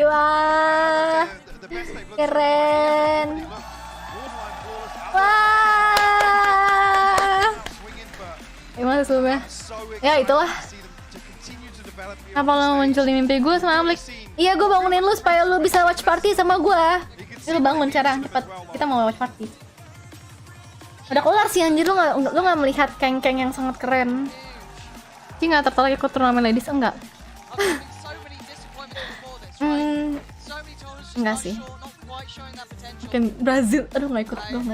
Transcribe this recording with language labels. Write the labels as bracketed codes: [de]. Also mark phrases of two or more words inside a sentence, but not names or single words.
[id] Wah. Keren. Wah. Gimana sebelumnya? Ya itulah. Apa lo muncul di mimpi gue sama Amlik? Iya, gue bangunin lu supaya lu bisa [en] watch party [id] sama gue. Lu bangun sekarang, cepet. Kita mau [en] watch party. [id] Udah kelar sih anjir, lu nggak melihat Keng yang sangat keren. Sih nggak tertarik ikut turnamen ladies, enggak? Enggak sih. Oke, Brazil, aduh nggak ikut.